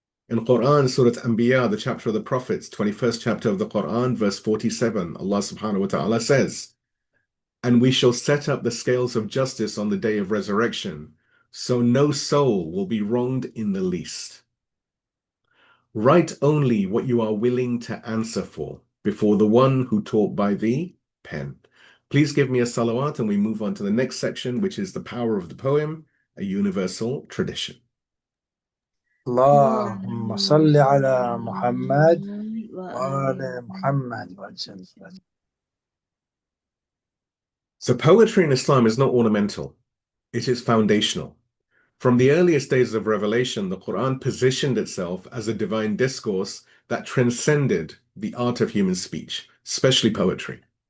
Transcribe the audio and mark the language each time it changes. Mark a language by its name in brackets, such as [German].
[English] In Quran, Surah Anbiya, the chapter of the Prophets, 21st chapter of the Quran, verse 47, Allah subhanahu wa ta'ala says, and we shall set up the scales of justice on the day of resurrection, so no soul will be wronged in the least. Write only what you are willing to answer for before the one who taught by the pen. Please give me a salawat and we move on to the next section, which is the power of the poem, a universal tradition. [Arabic] اللهم صل على محمد وآل محمد. [English] So poetry in Islam is not ornamental, it is foundational. From the earliest days of revelation, the Quran positioned itself as a divine discourse that transcended the art of human speech, especially poetry.